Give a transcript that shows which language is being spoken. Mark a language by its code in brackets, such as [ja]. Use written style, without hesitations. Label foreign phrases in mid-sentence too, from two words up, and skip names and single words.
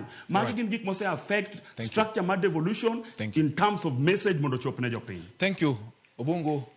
[luo] Magi gin gik mose affect structure mar devolution [en] in terms of message [luo] mondo chop ne jopiny. [en] Thank you, Obungu.